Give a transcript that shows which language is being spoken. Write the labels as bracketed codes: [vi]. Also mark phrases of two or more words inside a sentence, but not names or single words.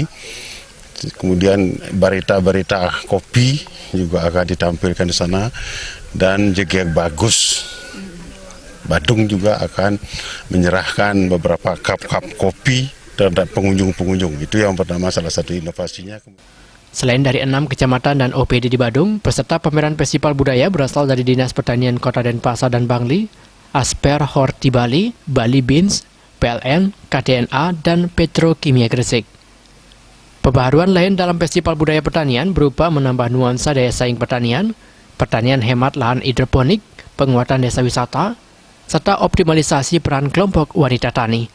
[id] Kemudian berita-berita kopi juga akan ditampilkan di sana, dan Jegek Bagus Badung juga akan menyerahkan beberapa cup-cup kopi terhadap pengunjung-pengunjung. Itu yang pertama, salah satu inovasinya. Selain dari 6 kecamatan dan OPD di Badung, peserta pameran Festival Budaya berasal dari Dinas Pertanian Kota Denpasar dan Bangli, Asper Horti Bali, Bali Beans, PLN, KDNA, dan Petrokimia Gresik. Pembaharuan lain dalam Festival Budaya Pertanian berupa menambah nuansa daya saing pertanian, pertanian hemat lahan hidroponik, penguatan desa wisata, serta optimalisasi peran kelompok wanita tani.